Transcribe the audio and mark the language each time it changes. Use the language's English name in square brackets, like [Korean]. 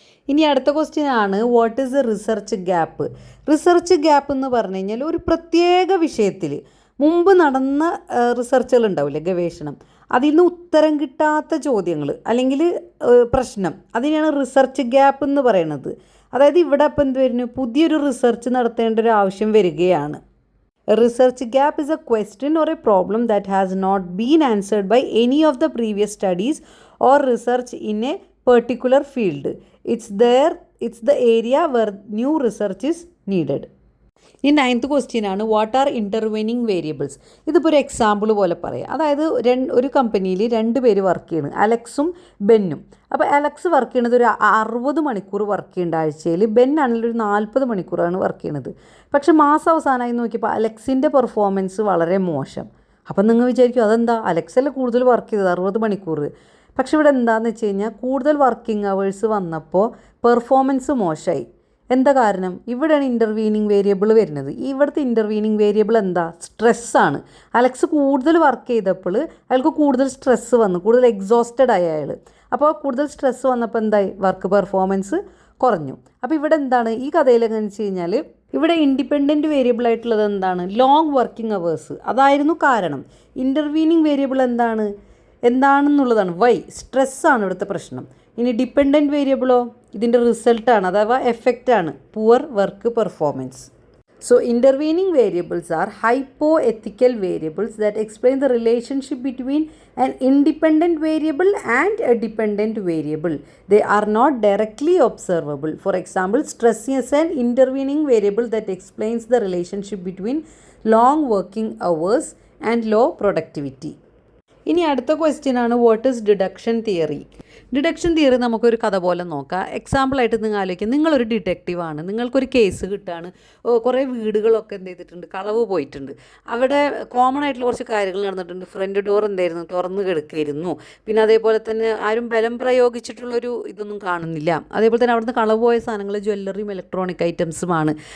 [Malayalam] ഇനി അടുത്ത ക്വസ്റ്റ്യൻ ആണ് [English] What is a research gap. [Malayalam] Research gap എന്ന് പറഞ്ഞു കഴിഞ്ഞാൽ ഒരു പ്രത്യേക വിഷയത്തിൽ മുമ്പ് നടന്ന റിസർച്ചുകൾ ഉണ്ടാവില്ലേ, ഗവേഷണം, അതിൽ നിന്ന് ഉത്തരം കിട്ടാത്ത ചോദ്യങ്ങൾ അല്ലെങ്കിൽ പ്രശ്നം, അതിനെയാണ് റിസർച്ച് ഗ്യാപ്പ് എന്ന് പറയുന്നത്. അതായത് ഇവിടെ അപ്പം എന്ത് വരുന്നു, പുതിയൊരു റിസർച്ച് നടത്തേണ്ട ഒരു ആവശ്യം വരികയാണ്. [English] A research gap is a question or a problem that has not been answered by any of the previous studies or research in a particular field. It's the area where new research is needed. [Malayalam] ഈ 9th question ആണ് [English] What are intervening variables. [Malayalam] ഇതിപ്പോൾ ഒരു example പോലെ പറയാം. അതായത് ഒരു കമ്പനിയിൽ 2 പേര് വർക്ക് ചെയ്യണം, അലക്സും ബെന്നും. അപ്പോൾ അലക്സ് വർക്ക് ചെയ്യണത് ഒരു 60 മണിക്കൂർ വർക്ക് ചെയ്യേണ്ട ആഴ്ചയിൽ, ബെൻ ആണെങ്കിൽ ഒരു 40 മണിക്കൂറാണ് വർക്ക് ചെയ്യണത്. പക്ഷെ മാസം അവസാനമായി നോക്കിയപ്പോൾ അലക്സിൻ്റെ പെർഫോമൻസ് വളരെ മോശം. അപ്പം നിങ്ങൾ വിചാരിക്കും അതെന്താ, അലക്സല്ലേ കൂടുതൽ വർക്ക് ചെയ്തത് 60 മണിക്കൂർ. പക്ഷെ ഇവിടെ എന്താണെന്ന് വെച്ച് കഴിഞ്ഞാൽ കൂടുതൽ വർക്കിംഗ് അവേഴ്സ് വന്നപ്പോൾ പെർഫോമൻസ് മോശമായി. എന്താ കാരണം? ഇവിടെയാണ് ഇൻ്റർവീനിങ് വേരിയബിൾ വരുന്നത്. ഇവിടുത്തെ ഇൻ്റർവീനിങ് വേരിയബിൾ എന്താ? സ്ട്രെസ്സാണ്. അലക്സ് കൂടുതൽ വർക്ക് ചെയ്തപ്പോൾ അയാൾക്ക് കൂടുതൽ സ്ട്രെസ്സ് വന്നു, കൂടുതൽ എക്സോസ്റ്റഡ് ആയി അയാൾ. അപ്പോൾ കൂടുതൽ സ്ട്രെസ്സ് വന്നപ്പോൾ എന്തായി, വർക്ക് പെർഫോമൻസ് കുറഞ്ഞു. അപ്പോൾ ഇവിടെ എന്താണ് ഈ കഥയിൽ എങ്ങനെ വെച്ച് കഴിഞ്ഞാൽ ഇവിടെ ഇൻഡിപെൻഡൻറ്റ് വേരിയബിൾ ആയിട്ടുള്ളത് എന്താണ്, ലോങ് വർക്കിംഗ് അവേഴ്സ്. അതായിരുന്നു കാരണം. ഇൻ്റർവീനിങ് വേരിയബിൾ എന്താണെന്നുള്ളതാണ് വൈ, സ്ട്രെസ്സാണ് ഇവിടുത്തെ പ്രശ്നം. ഇനി ഡിപ്പെൻഡൻറ്റ് വേരിയബിളോ ഇതിൻ്റെ റിസൾട്ടാണ്, അഥവാ എഫക്റ്റാണ്, poor work performance. [English] So intervening variables are hypothetical variables that explain the relationship between an independent variable and a dependent variable. They are not directly observable. For example, stress is an intervening variable that explains the relationship between long working hours and low productivity. [Malayalam] ഇനി അടുത്ത question ആണ് [English] What is deduction theory. [Malayalam] Deduction theory നമുക്കൊരു കഥ പോലെ നോക്കാം. എക്സാമ്പിളായിട്ട് നിങ്ങൾ ആലോചിക്കുക, നിങ്ങളൊരു ഡിറ്റക്റ്റീവാണ്, നിങ്ങൾക്കൊരു കേസ് കിട്ടുകയാണ്, കുറേ വീടുകളൊക്കെ എന്ത് ചെയ്തിട്ടുണ്ട്, കളവ് പോയിട്ടുണ്ട്, അവിടെ കോമൺ ആയിട്ടുള്ള കുറച്ച് കാര്യങ്ങൾ നടന്നിട്ടുണ്ട്. ഫ്രണ്ട് ഡോർ എന്തായിരുന്നു, തുറന്ന് കിടക്കായിരുന്നു, പിന്നെ അതേപോലെ തന്നെ ആരും ബലം പ്രയോഗിച്ചിട്ടുള്ളൊരു ഇതൊന്നും കാണുന്നില്ല, അതേപോലെ തന്നെ അവിടുന്ന് കളവ് പോയ സാധനങ്ങൾ ജ്വല്ലറിയും ഇലക്ട്രോണിക് ഐറ്റംസുമാണ്.